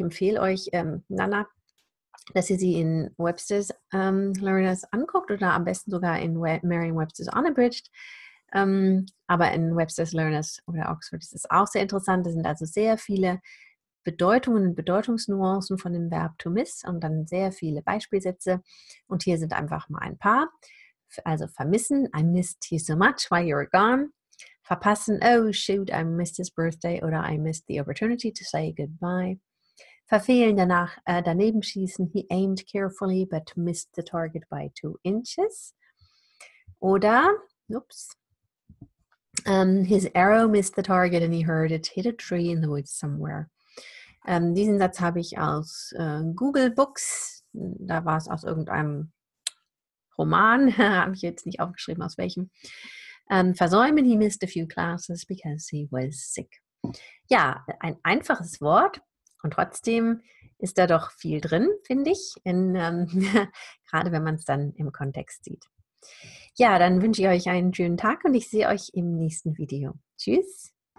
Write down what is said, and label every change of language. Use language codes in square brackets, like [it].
[de] Ich empfehle euch, Nana, dass ihr sie in Webster's Learners anguckt oder am besten sogar in Merriam-Webster's Unabridged. Aber in Webster's Learners oder Oxford ist es auch sehr interessant. Da sind also sehr viele Bedeutungen und Bedeutungsnuancen von dem Verb to miss und dann sehr viele Beispielsätze. Und hier sind einfach mal ein paar. Also vermissen, [en] I missed you so much while you were gone. Verpassen, oh shoot, I missed his birthday oder I missed the opportunity to say goodbye. [de] Verfehlen, daneben schießen, [en] he aimed carefully but missed the target by 2 inches. Oder, his arrow missed the target and he heard it hit a tree in the woods somewhere. [de] Diesen Satz habe ich aus Google Books, da war es aus irgendeinem Roman, habe ich jetzt nicht aufgeschrieben, aus welchem. [en] Versäumen, he missed a few classes because he was sick. [de] Ja, ein einfaches Wort und trotzdem ist da doch viel drin, finde ich, gerade wenn man es dann im Kontext sieht. Ja, dann wünsche ich euch einen schönen Tag und ich sehe euch im nächsten Video. Tschüss!